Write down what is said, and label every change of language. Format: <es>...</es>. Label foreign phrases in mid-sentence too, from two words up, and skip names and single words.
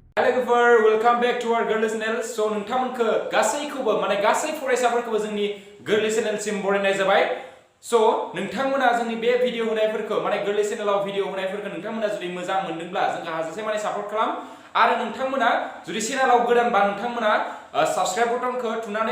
<brx>लोगोफोर</brx> <en>welcome back to our</en> <brx>गोरलै चेनेल सो नोंथांमोनखौ गासैखौबो माने गासै फरायसाफोरखौबो जोंनि गोरलै चेनेलसिम बरायनाय जाबाय सो नोंथांमोना जोंनि बे भिडिअ होनायफोरखौ माने गोरलै चेनेलाव भिडिअ होनायफोरखौ नोंथांमोना जुदि मोजां मोनदोंब्ला जोंखौ हाजासे माने सापर्ट खालाम आरो नोंथांमोना जुदि चेनेलाव गोदानबा नोंथांमोना</brx> <en>subscribe buttonखौ</en> <brx>थुनानै</brx>